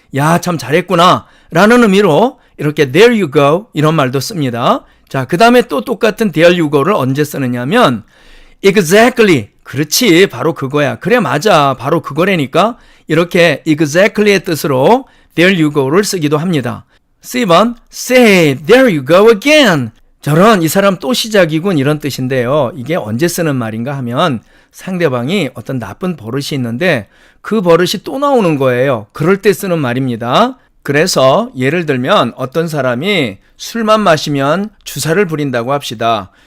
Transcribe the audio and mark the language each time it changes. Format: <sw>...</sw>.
<ko>야, 참 잘했구나 라는 의미로 이렇게 there you go 이런 말도 씁니다. 자, 그 다음에 또 똑같은 there you go 를 언제 쓰느냐면 exactly, 그렇지, 바로 그거야. 그래, 맞아, 바로 그거라니까. 이렇게 exactly의 뜻으로 there you go 를 쓰기도 합니다.</ko> <en>C번 say there you go again.</en> <ko>저런 이 사람 또 시작이군 이런 뜻인데요. 이게 언제 쓰는 말인가 하면 상대방이 어떤 나쁜 버릇이 있는데 그 버릇이 또 나오는 거예요. 그럴 때 쓰는 말입니다. 그래서 예를 들면 어떤 사람이 술만 마시면 주사를 부린다고 합시다.</ko>